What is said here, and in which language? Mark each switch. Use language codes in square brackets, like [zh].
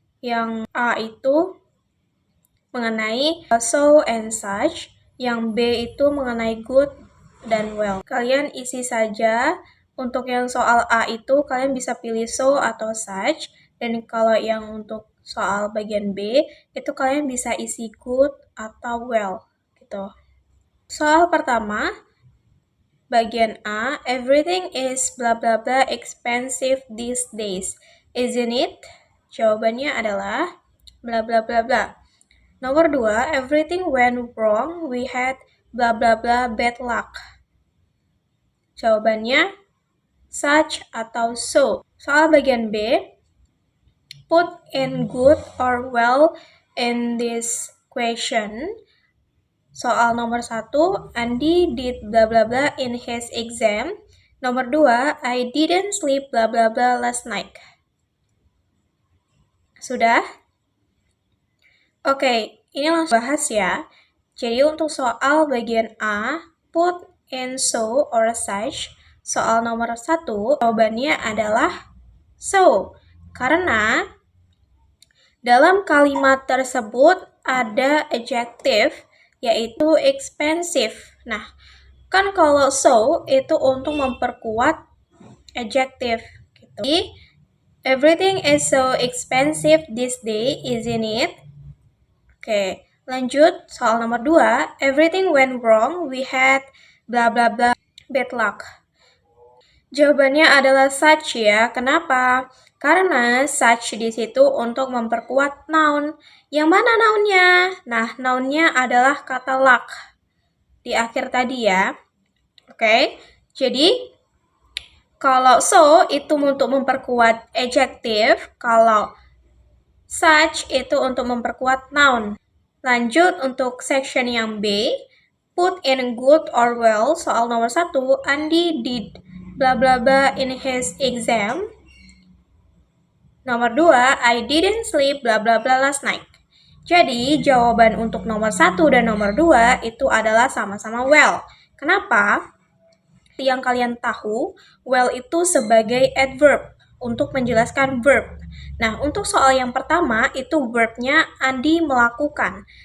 [id] Yang A itu mengenai so and such, yang B itu mengenai good dan well. Kalian isi saja. Untuk yang soal A itu kalian bisa pilih so atau such, dan kalau yang untuk soal bagian B itu kalian bisa isi good atau well gitu. Soal pertama, bagian A, [en] everything is bla bla bla expensive these days, isn't it? [id] Jawabannya adalah bla bla bla bla. [en] Nomor 2, everything went wrong, we had bla bla bla bad luck. [id] Jawabannya such atau so. Soal bagian B, [en] put in good or well in this question. [id] Soal nomor 1, [en] Andi did bla bla bla in his exam. Nomor 2, I didn't sleep bla bla bla last night. [id] Sudah? Oke, ini langsung bahas ya. Jadi untuk soal bagian A, [en] put in so or such. [id] Soal nomor 1, jawabannya adalah so. Karena dalam kalimat tersebut ada adjective, yaitu expensive. Nah, kan kalau so itu untuk memperkuat adjective. Gitu. [en] Jadi, everything is so expensive this day, isn't it? [id] Oke, lanjut soal nomor 2. [en] Everything went wrong, we had bla bla bla bad luck. [id] Jawabannya adalah such ya. Kenapa? Karena such di situ untuk memperkuat noun. Yang mana nounnya? Nah, nounnya adalah kata luck di akhir tadi ya. Oke, jadi kalau so itu untuk memperkuat adjective, kalau such itu untuk memperkuat noun. Lanjut untuk section yang B, [en] put in good or well. [id] Soal nomor 1, [en] Andi did bla bla bla in his exam. Nomor 2, I didn't sleep bla bla bla last night. [id] Jadi, jawaban untuk nomor 1 dan nomor 2 itu adalah sama-sama well. Kenapa? Yang kalian tahu, well itu sebagai adverb untuk menjelaskan verb. Nah, untuk soal yang pertama itu verbnya Andi melakukan.